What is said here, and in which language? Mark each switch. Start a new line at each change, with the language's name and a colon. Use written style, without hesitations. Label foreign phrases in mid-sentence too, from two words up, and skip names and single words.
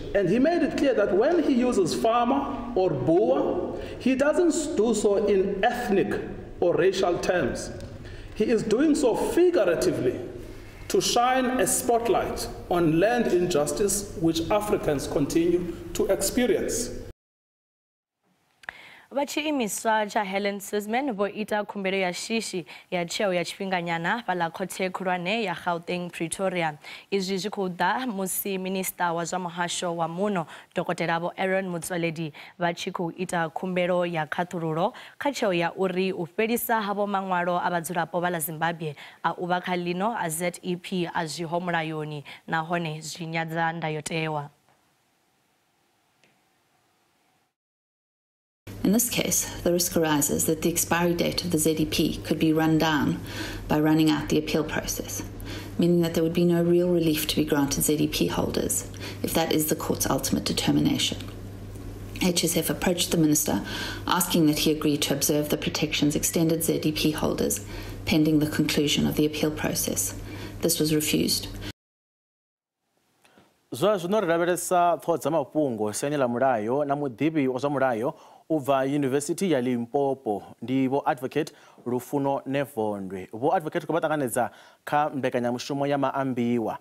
English: And he made it clear that when he uses farmer or boer, he doesn't do so in ethnic or racial terms. He is doing so figuratively to shine a spotlight on land injustice which Africans continue to experience.
Venda: Vachiimiswa cha Helen Suzman vho ita khumbelo ya shishi ya tsheo ya tshifhinganyana fhaḽa khothe khulwane ya Gauteng Pretoria. Izwi zwi khou ḓa musi minista wa zwa muhasho wa muno Dokotela Vho Aaron Motsoaledi vha tshi khou ita khumbelo ya khaṱhululo kha tsheo ya uri u fhelisa havho maṅwalo a vhadzulapo vha ḽa Zimbabwe a u vha kha ḽino a ZEP a zwiho mulayoni nahone zwi nyadza ndayotewa.
English: In this case, the risk arises that the expiry date of the ZEP could be run down by running out the appeal process, meaning that there would be no real relief to be granted ZEP holders if that is the court's ultimate determination. HSF approached the minister asking that he agree to observe the protections extended ZEP holders pending the conclusion of the appeal process. This was refused.
Venda: Zwino lavhelesa thoho dza mafhungo siani ḽa mulayo na muḓivhi wa zwa mulayo u bva Yunivesithi ya Limpopo ndi Vho Advocate Lufuno Nevondwe. Vho Advocate ko vha ṱanganedza kha mbekanyamushumo ya Maambiwa.